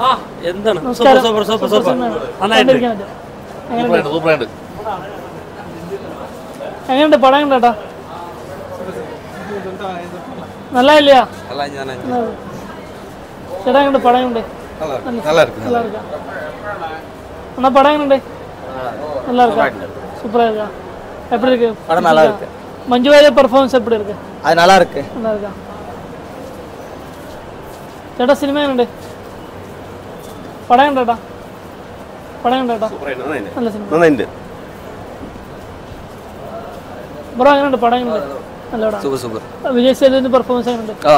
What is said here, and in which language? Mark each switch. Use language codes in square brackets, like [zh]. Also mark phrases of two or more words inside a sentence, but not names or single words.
[ml] എങ്ങനെയുണ്ട് പടം? എങ്ങനെയുണ്ട് ചേട്ടാ? നല്ലല്ല ചേട്ടാ എങ്ങനെയുണ്ട് പടം? എങ്ങനെയുണ്ട്? എന്നാ പടം എങ്ങനെയുണ്ട്? [ta] நல்லா இருக்கா? சூப்பரா இருக்கா? எப்படி இருக்கு? படம் நல்லா இருக்கு. மஞ்சு வாரியர் பெர்ஃபார்மன்ஸ் எப்படி இருக்கு? அது நல்லா இருக்கு. நல்லா இருக்கா? [ml] ചേട്ടാ സിനിമ എങ്ങനെയുണ്ട്? പടം എങ്ങനെയുണ്ട്? പടം എങ്ങനെയുണ്ട്? നല്ല സിനിമ നന്നായിട്ടുണ്ട്. ബ്രോ എങ്ങനെയുണ്ട് പടം? എങ്ങനെയുണ്ട്? നല്ല പടം. സൂപ്പർ സൂപ്പർ. വിജയ് സേതുവിന്റെ പെർഫോമൻസ് എങ്ങനെയുണ്ട്?